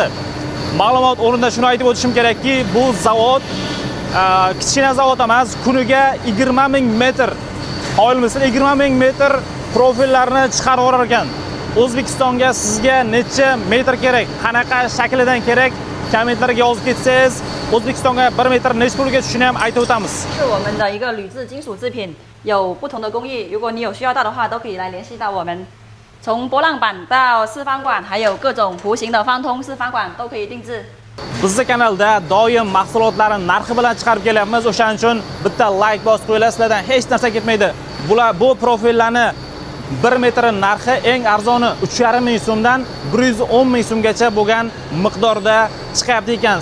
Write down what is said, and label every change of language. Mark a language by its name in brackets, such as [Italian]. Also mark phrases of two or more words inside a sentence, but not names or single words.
[Uzbek] Ma'lumot o'rnida shuni aytib o'tishim kerakki, bu zavod kichkina zavod emas, kuniga 20 000 metr, qoyilmisiz 20 000 metr profillarni chiqarib yurar ekan. O'zbekistonga sizga necha metr kerak, qanaqa shaklidan kerak, kommentlarga yozib ketsangiz, O'zbekistonga 1 metr nech pulga tushishini ham aytib o'tamiz. [Chinese] 是我们的一个铝制金属制品，有不同的工艺，如果你有需要到的话，都可以来联系到我们。从波浪板到四方管，还有各种弧形的方通四方管都可以定制。 [Uzbek] Bizning kanalda doim mahsulotlarni narxi bilan chiqarib kelyapmiz. O'shaning uchun bitta like bosib qo'yinglar, sizlardan hech narsa ketmaydi. Bu profillarni 1 metr narxi eng arzoni 3,5 ming so'mdan 110 ming so'mgacha bo'lgan miqdorda chiqyapti ekan.